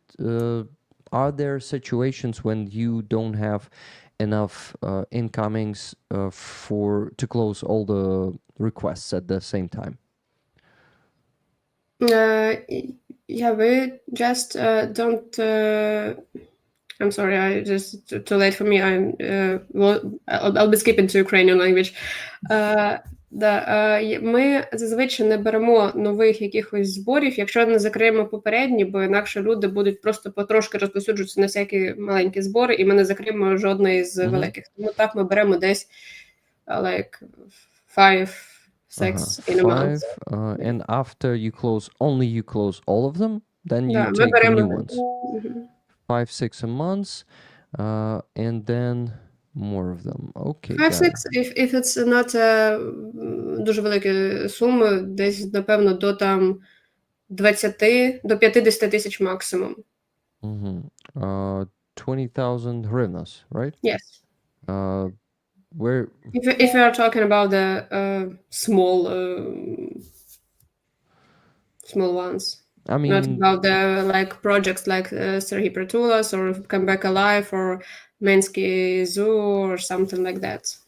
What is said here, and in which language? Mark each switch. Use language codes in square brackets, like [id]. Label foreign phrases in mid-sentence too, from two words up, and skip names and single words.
[en] Are there situations when you don't have enough incomings to close all the requests at the same time? Yeah, we just don't. I'm sorry, I just too late for me. I'll be skipping to Ukrainian language. [uk] Ми зазвичай не беремо нових якихось зборів, якщо не закриємо попередні, бо інакше люди будуть просто потрошки розповсюджуватися на всякі маленькі збори, і ми не закриємо жодної з великих. Тому так ми беремо десь [en] like 5, 6 in a month. And after you close all of them, then you take the new ones. 5, 6 a month, and then more of them. Okay. [uk] 5, 6, [en] if it's not [uk] дуже великі суми, десь, напевно, до там 20, до 50 тисяч максимум. [en] 20,000 hryvnias, right? Yes. Where? If you are talking about the small ones. I mean, not about the like projects like Serhiy Pritulas or Come Back Alive or Mensky Zoo or something like that.